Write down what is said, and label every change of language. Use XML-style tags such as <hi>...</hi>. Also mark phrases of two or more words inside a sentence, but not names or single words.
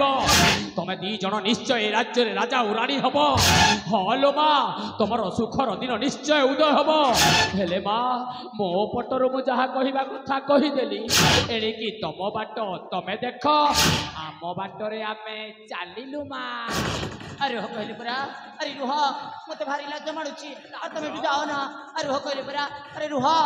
<or>ତମେ ଦି ଜଣ ନିଶ୍ଚୟ ଏ ରାଜ୍ୟରେ ରାଜା ଆଉ ରାଣୀ ହବ। ହଲୋ ମା ତମର ସୁଖର ଦିନ ନିଶ୍ଚୟ ଉଦୟ ହବ। ହେଲେ ମା ମୋ ପଟରୁ ମୁଁ ଯାହା କହିବା କଥା କହିଦେଲି। ଏଣିକି ତମ ବାଟ ତମେ ଦେଖ, ଆମ ବାଟରେ ଆମେ ଚାଲିଲୁ ମା। ଅରେ ହୋ କହଲେ ପରା। ଅରେ ରୁହ ମତେ ଭାରି ଲାଜ ମାଡୁଛି। ଆ ତମେ ଏଠୁ ଯାଅ ନା। ଅରେ ହୋ କହଲେ ପରା। ଅରେ ରୁହ</or>